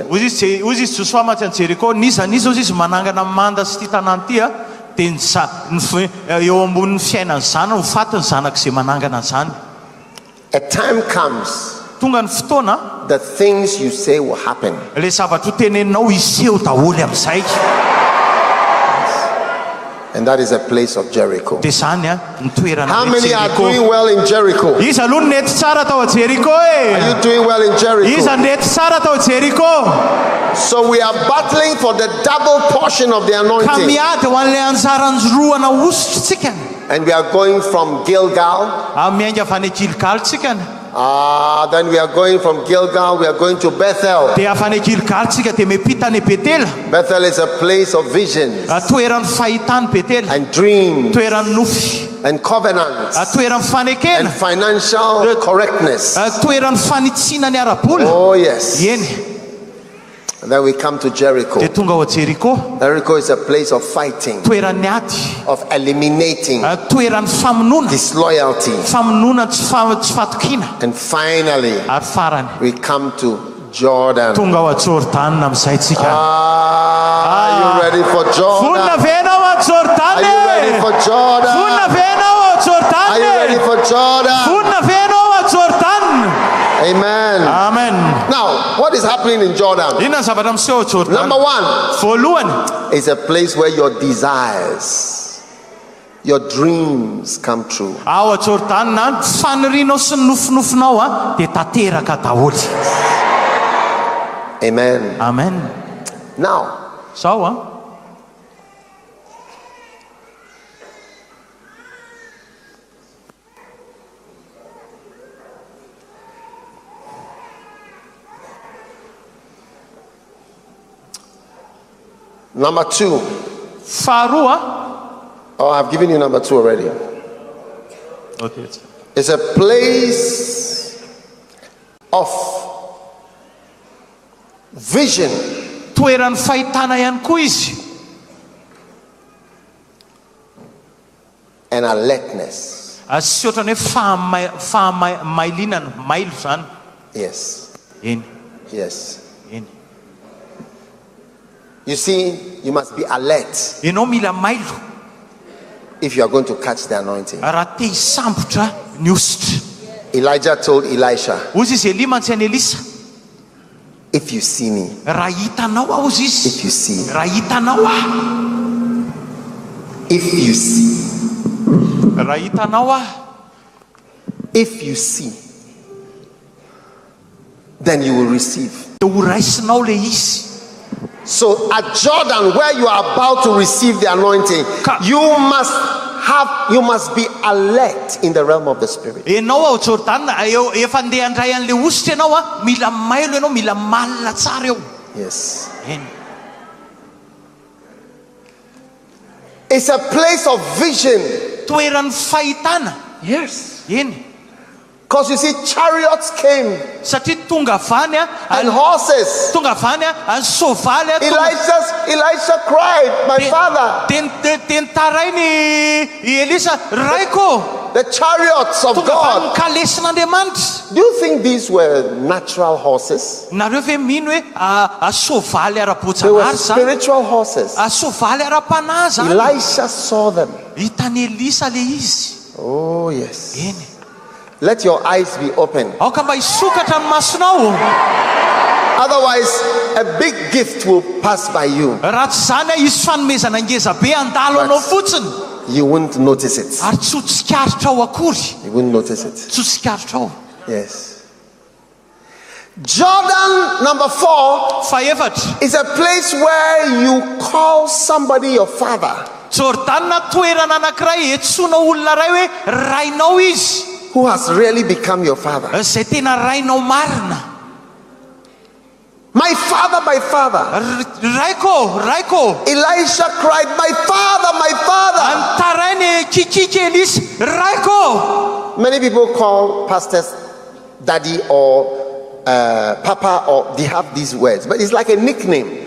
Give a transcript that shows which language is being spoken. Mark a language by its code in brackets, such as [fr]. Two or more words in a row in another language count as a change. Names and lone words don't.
[mg] Hoy izy Joshua maty an Jericho, niza izy manangana manda sy ty tanàna ty a, dia eo ambonin'ny fiainany zany ho fatiny zanak'izay manangana zany. [en] A time comes, [mg] Tonga ny fotoana, [en] the things you say will happen. [mg] le zavatra ho teneninao iseho daholo amin'izay. [en] And that is a place of Jericho. [mg] Dia zany ny toerana [en] How [mg] hoe [en] many are Jericho. doing well in Jericho? [mg] Iza aloha ny nety tsara tao a Jericho e. [en] Are you doing well in Jericho? [mg] Iza nety tsara tao a Jericho. [en] So we are battling for the double portion of the [mg] Ka [en] anointing. [mg] miady ho an'ilay anjaranjoroana osotrontsika. [en] And we are going from Gilgal. [mg] Miainga avy any Gilgal tsika. [en] Then we are going from Gilgal, we are going to Bethel. [mg] Dia avy any Gilgal tsika dia mipita any Betela. [en] Bethel is a place of visions [mg] Toeran'ny fahitany Betela. [en] and dreams [mg] Toeran'ny nofy. [en] and covenants [mg] Toeran'ny fanekena. [en] and financial correctness. [mg] Toeran'ny fanitsiana ny ara-bola. [en] Oh yes. [mg] Eny. [en] And then we come to Jericho. [mg] Dia tonga ao Jericho. [en] Jericho is a place of fighting, [mg] Toeran'ny ady. [en] of eliminating [mg] Toeran'ny famonoana. [en] disloyalty. [mg] Famonoana tsy fatokina. [en] And finally, [mg] Ary farany. [en] we come to Jordan. [mg] Tonga ao Jordan amin'izay tsika. [en] Are you ready for [mg] Vonina [en] Jordan? [mg] ve ianao a Jordan? [en] Are you ready for Jordan? [mg] Vonina ve ianao a Jordan? [en] Are you ready for Jordan? [mg] Vonina ve ianao a Jordan? [en] Amen. [mg] Amen. [en] Now, what is happening in Jordan? [mg] Inona zavatra miseho a Jordan? [en] Number one, [mg] Voalohany, [en] it's a place where your desires, your dreams come true. [mg] ao a Jordan na fanirinao sy ny nofinofinao a dia tanteraka daholo. [en] Amen. [mg] Amen. [en] Now, [mg] Sao a? [en] number two. [mg] Faharoa. [en] Oh, I've given you number two already. Okay. It's a place of vision [mg] Toeran'ny fahitana ihany koa izy. [en] and alertness. [mg] Sy ohatrany hoe fahamailiana, mailo zany. [en] Yes. [mg] Eny. [en] Yes. [mg] Eny. [en] You see, you must be alert [mg] Ianao mila mailo [en] if you are going to catch the anointing. [mg] raha te hisambotra ny ositra. [en] Elijah told Elisha, [mg] Ozy izy Elia mantsy any Elisa. [en] if you see me, [mg] Raha hitanao aho ozy izy. [en] if you see, [mg] Raha hitanao aho. [en] if you see, [mg] Raha hitanao aho. [en] If you see, then you will receive. [mg] Dia ho raisinao le izy. [en] So at Jordan, where you are about to receive the anointing, you must be alert in the realm of the spirit. [mg] Enao ao Jordan, efa andeha andray an'le ositra ianao mila mailo ianao, mila malina tsara eo. [en] Yes. [mg] Eny. [en] It's a place of vision. [mg] Toeran'ny fahitana. [en] Yes. [mg] Eny. [en] Because you see, chariots came [mg] Satria tonga avany [en] and horses. [mg] tonga avany any sovaly [en] Elisha cried, my father. [mg] Teny tarainy Elisa, raiko. [en] The chariots of [mg] Tonga avany [en] God. [mg] kalesin'Andriamanitra. [en] Do you think these were natural horses? [mg] Nareo ve mino hoe sovaly [en] They were [mg] ara-bojanahary zany? [en] spiritual horses. [mg] Sovaly ara-panahy zany. [en] Elisha saw them. [mg] Hitany Elisa le izy. [en] Oh, yes. [mg] Eny. [en] Let your eyes be open. [mg] Aoka mba hisokatra ny masonao. [en] Otherwise, a big gift will pass by you. [mg] Raha tsy zany hisy fanomezana ngeza be andalo anao fotsiny. [en] You won't notice it. [mg] Ary tsy ho tsikaritra ao akory. [en] You won't notice it. [mg] Tsy ho tsikaritra ao. [en] Yes. Jordan number 4 [mg] Faefatra. [en] is a place where you call somebody your father, [mg] Jordan toerana anankiray etsoina olona ray hoe rainao izy. [en] who has really become your father. [mg] Zay tena rainao marina. [en] My father, my father. [mg] Raiko. [en] Elisha cried, my father, my father. [mg] Antarainy kikika Elisa, raiko. [en] Many people call pastors daddy or papa, or they have these words, but it's like a nickname.